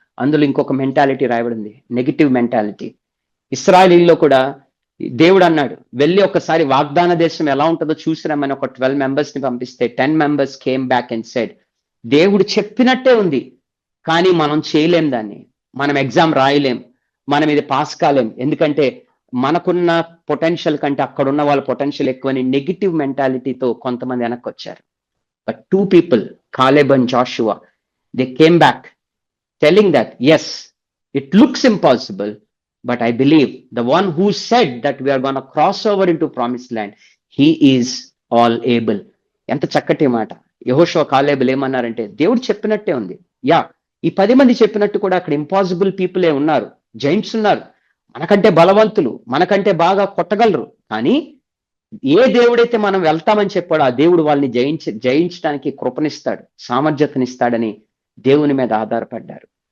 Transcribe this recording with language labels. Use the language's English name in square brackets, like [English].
[Telugu] అందులో ఇంకొక మెంటాలిటీ రాయబడింది, నెగిటివ్ మెంటాలిటీ. ఇశ్రాయేలీలో కూడా దేవుడు అన్నాడు, వెళ్ళి ఒకసారి వాగ్దాన దేశం ఎలా ఉంటుందో చూసిరామని ఒక 12 members ని పంపిస్తే 10 members [English] came back and said, [Telugu] దేవుడు చెప్పినట్టే ఉంది కానీ మనం చేయలేం, దాన్ని మనం ఎగ్జామ్ రాయలేం, మనం ఇది పాస్ కాలేం, ఎందుకంటే మనకున్న పొటెన్షియల్ కంటే అక్కడ ఉన్న వాళ్ళ పొటెన్షియల్ ఎక్కువని నెగిటివ్ మెంటాలిటీతో కొంతమంది వెనక్కి వచ్చారు. [English] But 2 people, Caleb and Joshua, they came back telling that yes it looks impossible, but I believe the one who said that we are going to cross over into promised land, he is all able. [Telugu] ఎంత చక్కటి మాట. యెహోషువ కాలేబులు ఏమన్నారంటే దేవుడు చెప్పినట్టే ఉంది. ఈ 10 మంది చెప్పినట్టు కూడా అక్కడ ఇంపాసిబుల్ పీపులే ఉన్నారు, జైంట్స్ ఉన్నారు, మనకంటే బలవంతులు, మనకంటే బాగా కొట్టగలరు. కానీ ఏ దేవుడైతే మనం వెళ్తామని చెప్పాడో ఆ దేవుడు వాళ్ళని జయించడానికి కృపనిస్తాడు, సామర్థ్యతనిస్తాడని దేవుని మీద ఆధారపడ్డారు.